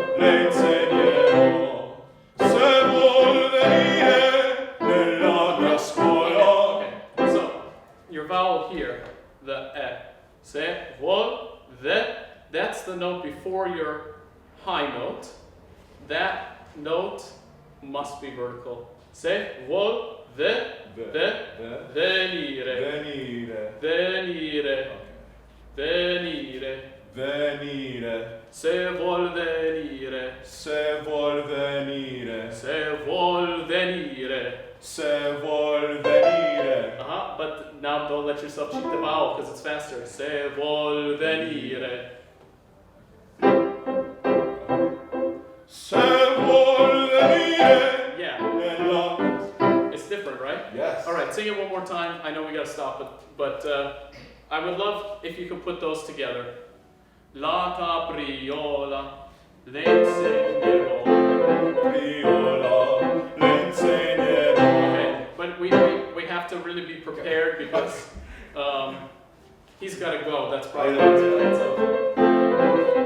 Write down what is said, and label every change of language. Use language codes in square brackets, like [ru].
[it] Le insegnerò. Se vuol venire nella mia scuola [en] your vowel here, the e. [it] Se, vuol, ve, [en] that's the note before your high note. That note must be vertical. [it] Se, vuol, ve, venire, Venire. venire, venire. Venire. Se vuol venire, Se vuol venire. se vuol venire. Se vuol venire. [en] But now don't let yourself cheat the vowel because it's faster. [it] Se vuol venire. Se vuol venire. [en] Yeah, [it] Nella. [en] it's different, right? Yes. All right, sing it one more time. I know we gotta stop, but I would love if you could put those together. [it] La capriola, le insegnerò. Capriola, le insegnerò. [en] Okay, but we have to really be prepared because he's got to go. That's probably what his plans of.